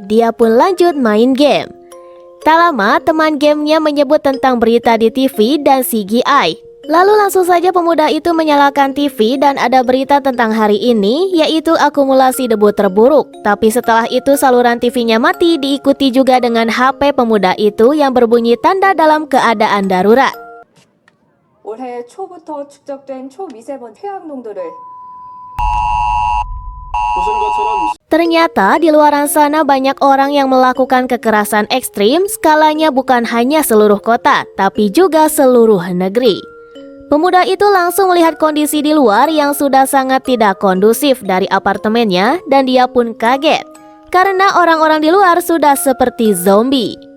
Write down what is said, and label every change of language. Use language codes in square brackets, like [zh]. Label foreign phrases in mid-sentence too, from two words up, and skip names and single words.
[id] Dia pun lanjut main game. Tak lama teman gamenya menyebut tentang berita di TV dan CGI. Lalu langsung saja pemuda itu menyalakan TV dan ada berita tentang hari ini, yaitu akumulasi debu terburuk. Tapi setelah itu saluran TV-nya mati, diikuti juga dengan HP pemuda itu yang berbunyi tanda dalam keadaan darurat. [ko] 올해 초부터 축적된 초미세먼 퇴학 농도를 [id] Ternyata di luar sana banyak orang yang melakukan kekerasan ekstrim, skalanya bukan hanya seluruh kota, tapi juga seluruh negeri. Pemuda itu langsung melihat kondisi di luar yang sudah sangat tidak kondusif dari apartemennya dan dia pun kaget, karena orang-orang di luar sudah seperti zombie.